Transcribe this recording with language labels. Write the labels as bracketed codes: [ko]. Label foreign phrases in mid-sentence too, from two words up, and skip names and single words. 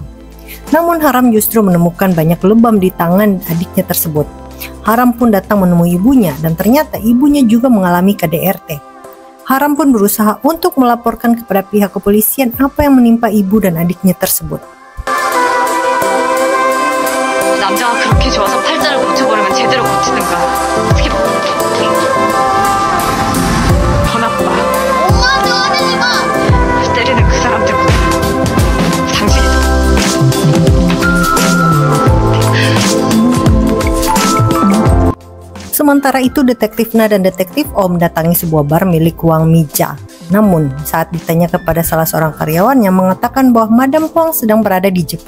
[id] Namun Haram justru menemukan banyak lebam di tangan adiknya tersebut. Haram pun datang menemui ibunya dan ternyata ibunya juga mengalami KDRT. Haram pun berusaha untuk melaporkan kepada pihak kepolisian apa yang menimpa ibu dan adiknya tersebut. [ko] 남자가 그렇게 좋아서 팔자를 고쳐버리면 제대로 고치든가. 어떻게 더 나빠. 엄마한테 화내지 마. 때리는 그 사람 때문에 당신이 [id] Sementara itu detektif Na dan detektif Om datangi sebuah bar milik Wang Mija. Namun saat ditanya kepada salah seorang karyawan yang mengatakan bahwa Madam Huang sedang berada di Jepang.